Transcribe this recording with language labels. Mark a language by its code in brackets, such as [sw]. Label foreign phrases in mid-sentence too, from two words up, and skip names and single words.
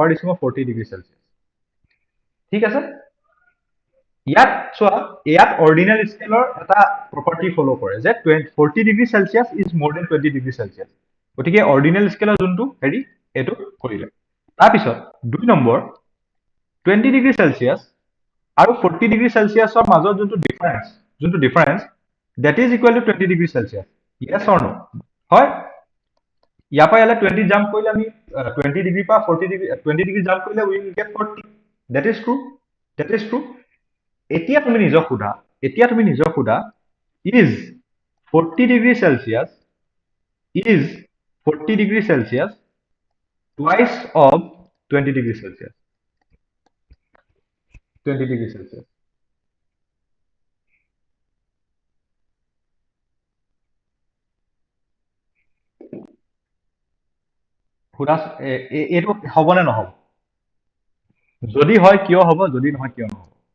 [as] দিছো মই 40 [en] degree Celsius [as] ঠিক আছে ইয়াত চোৱা ইয়াত [en] ordinal scaleৰ [as] এটা প্ৰপাৰ্টি ফলো কৰে যে 40 [en] degree Celsius is more than 20 degree Celsius [as] গতিকে [en] ordinal scaleৰ [as] যোনটো হেৰি এটো কৰিলে তাৰপিছত দুই নম্বৰ [en] 20 degree Celsius [as] আৰু [en] 40 degree Celsiusৰ [as] মাজত যোনটো [en] difference that is equal to 20 degree Celsius yes or no [as] হয় ইয়াৰ পৰা ইয়ালে 20 জাম্প কৰিলে আমি 20 ডিগ্ৰী পৰা 40 ডিগ্ৰী 20 ডিগ্ৰী জাম্প কৰিলে [en] we will get 40 that is true [as] এতিয়া তুমি নিজক সোধা [en] is 40 degree Celsius twice of 20 degree Celsius [as] সুধা এইটো হবনে নহব যদি হয় কিয় হ'ব যদি নহয় কিয় নহব